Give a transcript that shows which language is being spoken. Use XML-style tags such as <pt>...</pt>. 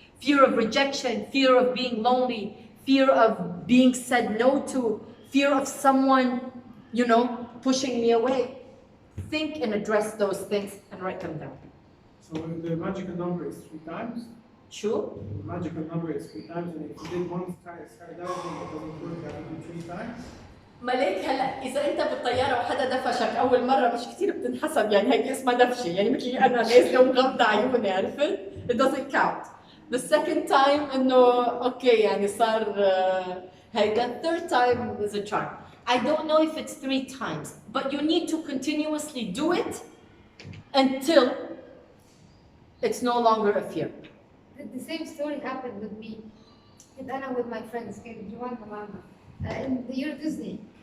<en>Fear of rejection, fear of being lonely, fear of being said no to, fear of someone, pushing me away. Think and address those things and write them down. So the magical number is 3 times? Sure. The magical number is 3 times, and if you did one skydiving, it doesn't work, you have to do 3 times?</en> <ar>ملاك هلا اذا انت بالطياره وحدا دفشك اول مره مش كثير بتنحسب، يعني هيك اسمها دفشه، يعني مثلي انا نازله ومغمضه عيوني، عرفت؟</ar> <en>It doesn't count. The second time</en> <ar>انه اوكي يعني صار هيدا.</ar> <en>Third time is a charm. I don't know if it's 3 times, but you need to continuously do it until It's no longer a fear. The same story happened with me. And then I'm with my friends, Joanna Mama, in the Euro Disney.</en>